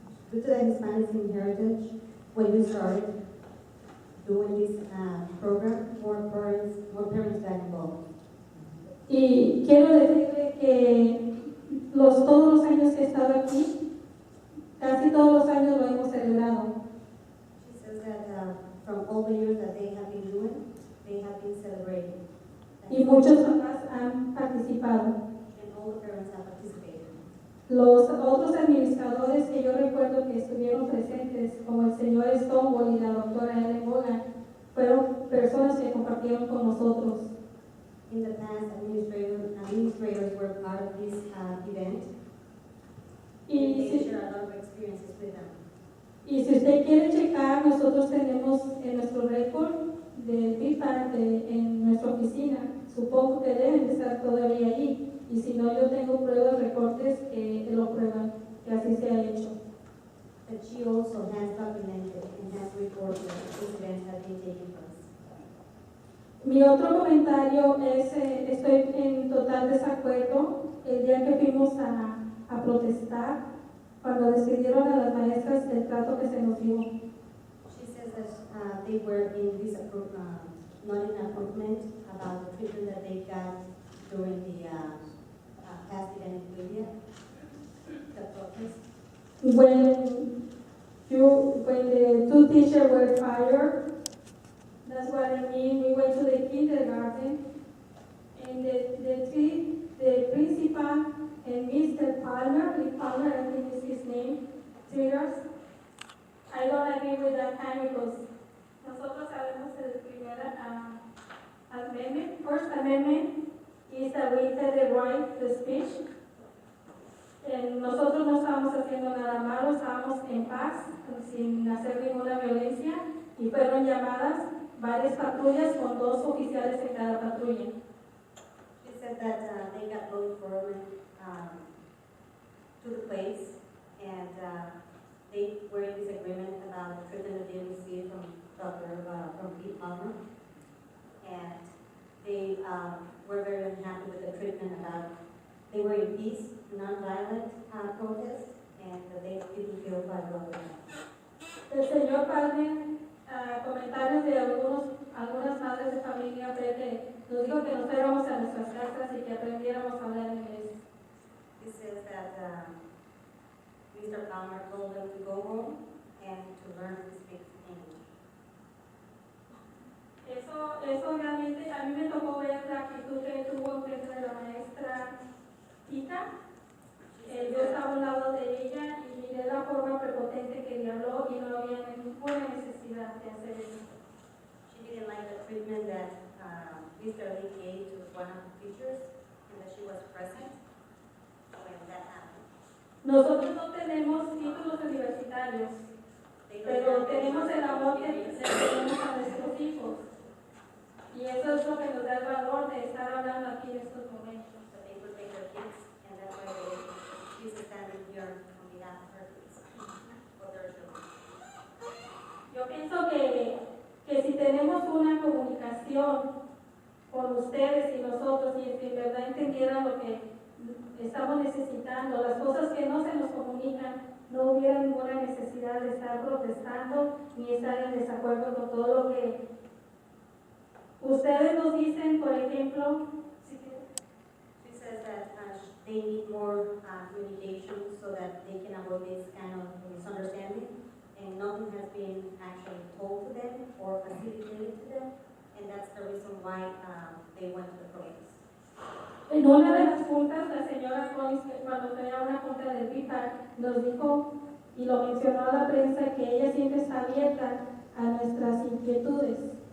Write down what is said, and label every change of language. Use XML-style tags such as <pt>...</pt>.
<en>Due to the Hispanic heritage, when you started doing this program, more parents got involved.</en> <es>Y quiero decirle que todos los años que he estado aquí, casi todos los años lo hemos celebrado.</es> <en>She says that from all the years that they have been doing, they have been celebrating.</en> <es>Y muchos papás han participado.</es> <en>And all the parents have participated.</en> <es>Los otros administradores que yo recuerdo que estuvieron presentes, como el señor Stonewall y la doctora Ellen Bogan, fueron personas que compartieron con nosotros.</es> <en>In the past, administrators were part of this event, and they share a lot of experiences with them.</en> <es>Y si usted quiere checar, nosotros tenemos en nuestro récord del PIPAC en nuestra oficina, supongo que deben de estar todavía allí. Y si no, yo tengo pruebas, recortes que lo prueban, que así se ha hecho.</es> <en>But she also has documented and has reported that these events have been taking place.</en> <es>Mi otro comentario es, estoy en total desacuerdo el día que fuimos a protestar, cuando despidieron a las maestras del trato que se nos dio.</es> <en>She says that they were in not in agreement about the treatment that they got during the past event in Pleviak, the protest. When the two teachers were fired, that's what I mean. We went to the kindergarten, and the principal and Mr. Palmer, Lee Palmer, I think is his name, teachers. I don't agree with that time because</en> <es>nosotros sabemos el primer</es> <en>amendment, first amendment is that we have the right to speech.</en> <es>Nosotros no estábamos haciendo nada malo, estábamos en paz, sin hacer ninguna violencia, y fueron llamadas varias patrullas con 2 oficiales en cada patrulla.</es> <en>She said that they got law enforcement to the place, and they were in disagreement about the treatment that they received from Pete Palmer, and they were very unhappy with the treatment about. They were in peace, non-violent protest, and they didn't feel quite well with that.</en> <es>El señor Palmer, comentarios de algunas madres de familia fue que nos dijo que nos fuéramos a nuestras casas y que aprendiéramos a hablar inglés.</es> <en>He says that Mr. Palmer told them to go home and to learn to speak English.</en> <es>Eso realmente, a mí me tocó ver la actitud que tuvo frente de la maestra Tita. Yo estaba al lado de ella y miré la forma prepotente que le habló y no había ninguna necesidad de hacer eso.</es> <en>She didn't like the treatment that Mr. Lee gave to one of the teachers, and that she was present when that happened.</en> <es>Nosotros no tenemos títulos universitarios, pero tenemos el amor que tenemos a nuestros hijos. Y eso es lo que nos da el valor de estar hablando aquí en estos momentos.</es> <en>But they protect their kids, and that's why she's standing here on behalf of her kids, for their children.</en> <es>Yo pienso que si tenemos una comunicación con ustedes y nosotros, y si en verdad entendieran lo que estamos necesitando, las cosas que no se nos comunican, no hubiera ninguna necesidad de estar protestando ni estar en desacuerdo con todo lo que ustedes nos dicen. Por ejemplo,</es> <en>She says that they need more communication so that they can avoid this kind of misunderstanding, and nothing has been actually told to them or facilitated to them, and that's the reason why they went to the protest.</en> <es>en una de las juntas, la señora Collins, cuando tenía una junta del BIPAC, nos dijo y lo mencionó a la prensa que ella siempre está abierta a nuestras inquietudes.</es>